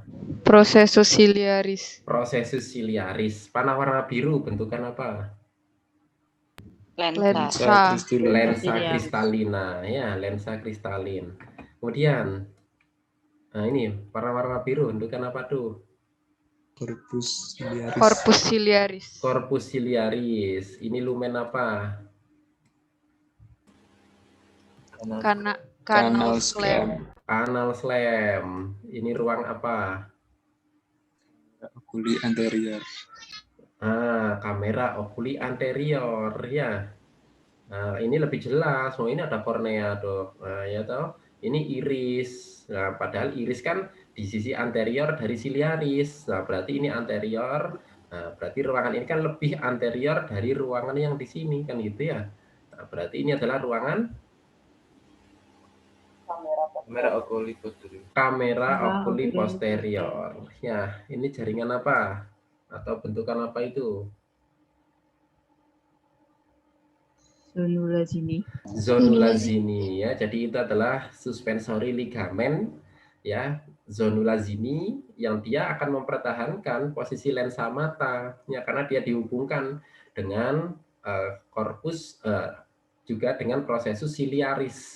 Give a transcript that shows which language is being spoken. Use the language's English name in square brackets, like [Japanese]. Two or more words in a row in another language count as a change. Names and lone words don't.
[Latin] Processus ciliaris. Processus ciliaris. [Indonesian] Panah warna biru bentukan apa? Lensa. Lensa Ciliaris. kristalina ya, lensa kristalin. Kemudian nah ini warna-warna biru bentukan apa tuh? [Latin] Corpus ciliaris. Corpus ciliaris. Corpus ciliaris. [Indonesian] Ini lumen apa? Canal Canal slam. Anal slam. Ini ruang apa? [Latin] Oculi anterior. Kamera oculi anterior ya. [Indonesian] Nah, ini lebih jelas. Oh, ini ada kornea tuh. Nah, ya toh. Ini iris. Nah, padahal iris kan di sisi anterior dari ciliaris. Nah, berarti ini anterior. Nah, berarti ruangan ini kan lebih anterior dari ruangan yang di sini kan gitu ya. Nah, berarti ini adalah ruangan [Latin] Kamera oculi posterior. kamera oculi oculi [Indonesian] posterior. Ya, ini jaringan apa? Atau bentukan apa itu? [Latin] Zonula sini. Zonula zini ya. [Indonesian] Jadi itu adalah [English] suspensory ligamen [Indonesian] ya, zonula zini yang dia akan mempertahankan posisi lensa mata ya, karena dia dihubungkan dengan korpus juga dengan [Latin] processus ciliaris.